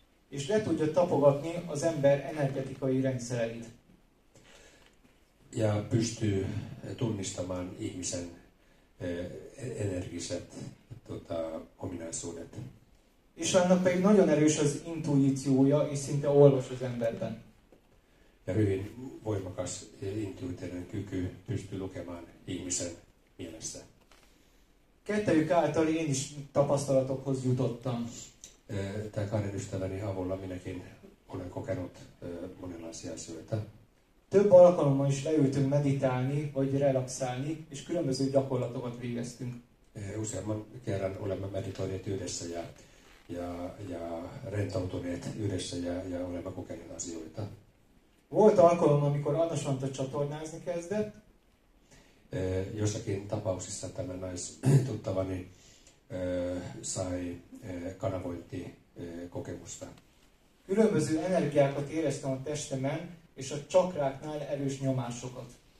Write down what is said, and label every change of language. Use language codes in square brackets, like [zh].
[hu] És le tudja tapogatni az ember energetikai rendszereit. [fi] Ja pystyy tunnistamaan ihmisen energiset ominaisuudet. [hu] Istvánnak pedig nagyon erős az intuíciója, és szinte olvas az emberben. [fi] Ja hyvin voimakas intuitiivinen kyky pystyy lukemaan ihmisen mielessä. [hu] Kettejük által én is tapasztalatokhoz jutottam. [fi] Tämän kahden ystäväni avulla minäkin olen kokenut monenlaisia asioita. [hu] Több alkalommal is leültünk meditálni, vagy relaxálni, és különböző gyakorlatokat végeztünk. [fi] Useamman kerran olemme meditoineet yhdessä ja rentoutuneet yhdessä ja olemme kokeneet asioita. [hu] Volt alkalom, amikor Anna Santa csatornázni kezdett. [fi] Jossakin tapauksissa tämä naistuttavani sai kanavointikokemusta. [hu] Különböző energiákat éreztem a testemen, és a csakráknál erős nyomásokat.